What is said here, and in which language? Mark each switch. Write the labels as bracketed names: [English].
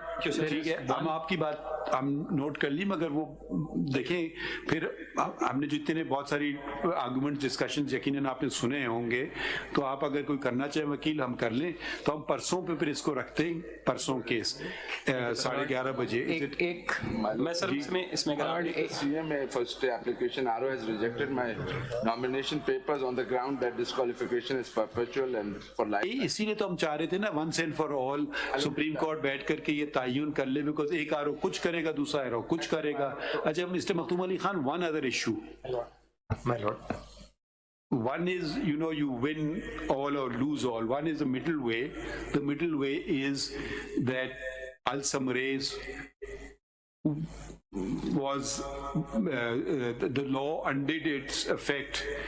[Urdu] ٹھیک ہے, ہم آپ کی بات ہم نوٹ کر لی, مگر وہ دیکھیں پھر ہم نے جو اتنے بہت ساری آرگومنٹ ڈسکشنز یقیناً آپ نے سنے ہوں گے, تو آپ اگر کوئی کرنا چاہیں وکیل ہم کر لیں, تو ہم پرسوں پہ پھر اس کو رکھتے ہیں, پرسوں کیس 11:30 بجے. ایک میں سر اس میں [English] first application RO has rejected my nomination papers on the ground that disqualification is perpetual and for life. [Urdu] اسی لیے تو ہم چاہ رہے تھے نا [English] once and for all [Urdu] supreme court بیٹھ کر کے یہ تعین کر لے, بیکاز ایک RO کچھ کرے گا, دوسرا RO کچھ کرے گا. اچھا mister Makhdoom Ali Khan, [English] one other issue. My lord. One is, you win all or lose all. One is the middle way. The middle way is that I'll summarize was the law undid its effect.